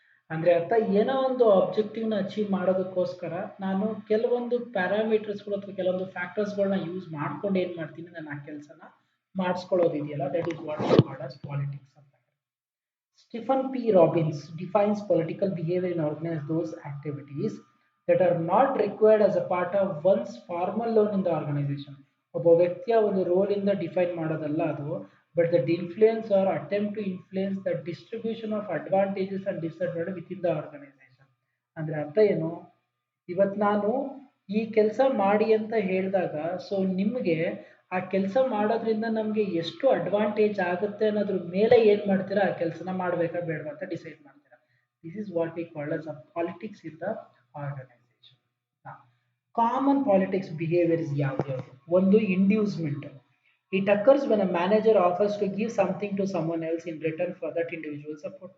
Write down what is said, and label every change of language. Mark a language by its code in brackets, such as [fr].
[kn] ಅಂದ್ರೆ ಅರ್ಥ ಏನೋ ಒಂದು ಆಬ್ಜೆಕ್ಟಿವ್ನ ಅಚೀವ್ ಮಾಡೋದಕ್ಕೋಸ್ಕರ ನಾನು ಕೆಲವೊಂದು ಪ್ಯಾರಾಮೀಟರ್ಸ್ಗಳು ಅಥವಾ ಕೆಲವೊಂದು ಫ್ಯಾಕ್ಟರ್ಸ್ಗಳನ್ನ ಯೂಸ್ ಮಾಡ್ಕೊಂಡು ಏನು ಮಾಡ್ತೀನಿ, ನಾನು ಆ ಕೆಲಸನ ಮಾಡಿಸ್ಕೊಳ್ಳೋದಿದೆಯಲ್ಲ, [en] that is what we call as politics [kn] ಅಂತ. [en] Stephen P. Robbins defines political behavior in organized those activities that are not required as a part of one's formal role in the organization. [kn] ಒಬ್ಬ ವ್ಯಕ್ತಿಯ ಒಂದು roll ಇಂದ define ಮಾಡೋದಲ್ಲ ಅದು, [en] But that influence or attempt to influence the distribution of advantages and disadvantage within the organisation. [kn] ಅಂದ್ರೆ ಅರ್ಥ ಏನು, ಇವತ್ತು ನಾನು ಈ ಕೆಲಸ ಮಾಡಿ ಅಂತ ಹೇಳಿದಾಗ ಸೊ ನಿಮಗೆ ಆ ಕೆಲಸ ಮಾಡೋದ್ರಿಂದ ನಮಗೆ ಎಷ್ಟು ಅಡ್ವಾಂಟೇಜ್ ಆಗುತ್ತೆ ಅನ್ನೋದ್ರ ಮೇಲೆ ಏನು ಮಾಡ್ತೀರಾ, ಆ ಕೆಲಸನ ಮಾಡಬೇಕಾ ಬೇಡವಾ ಅಂತ ಡಿಸೈಡ್ ಮಾಡ್ತೀರಾ. [en] This is what we called as a politics in the organisation. Common politics behaviour is ಯಾವ್ದು? ಒಂದು inducement. It occurs when a manager offers to give something to someone else in return for that individual support.